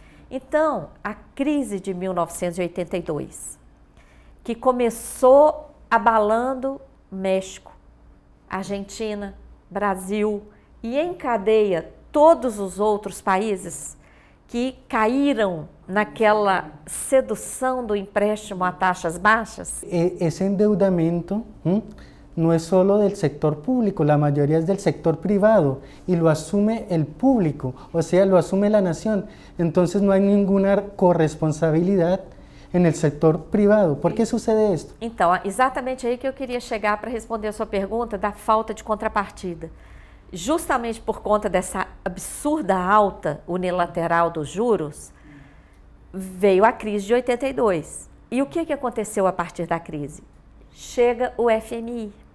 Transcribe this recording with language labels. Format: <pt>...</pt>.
<pt>Então, a crise de 1982, que começou abalando México, Argentina, Brasil e em cadeia todos os outros países que caíram naquela sedução do empréstimo a taxas baixas.</pt> <es>Ese endeudamiento no es solo del sector público, la mayoría es del sector privado y lo asume el público, o sea, lo asume la nación. Entonces no hay ninguna corresponsabilidad en el sector privado. ¿Por qué sucede esto?</es> <pt>Então, exatamente aí que eu queria chegar para responder a sua pergunta da falta de contrapartida. Justamente por conta dessa absurda alta unilateral dos juros, veio a crise de 82. E o que aconteceu a partir da crise? Chega o FMI.</pt>